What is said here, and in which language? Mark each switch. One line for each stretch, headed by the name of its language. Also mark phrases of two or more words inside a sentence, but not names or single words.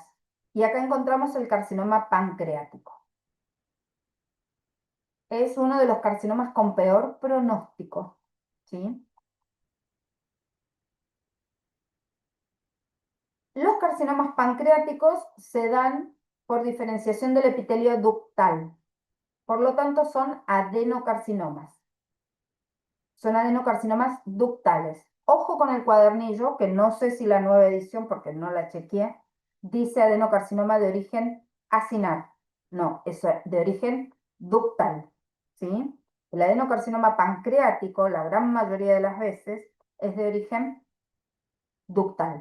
Spanish: Y acá encontramos el carcinoma pancreático. Es uno de los carcinomas con peor pronóstico, ¿sí? Los carcinomas pancreáticos se dan por diferenciación del epitelio ductal. Por lo tanto, son adenocarcinomas. Son adenocarcinomas ductales. Ojo con el cuadernillo, que no sé si la nueva edición, porque no la chequeé, dice adenocarcinoma de origen acinar. No, es de origen ductal, ¿sí? El adenocarcinoma pancreático, la gran mayoría de las veces, es de origen ductal.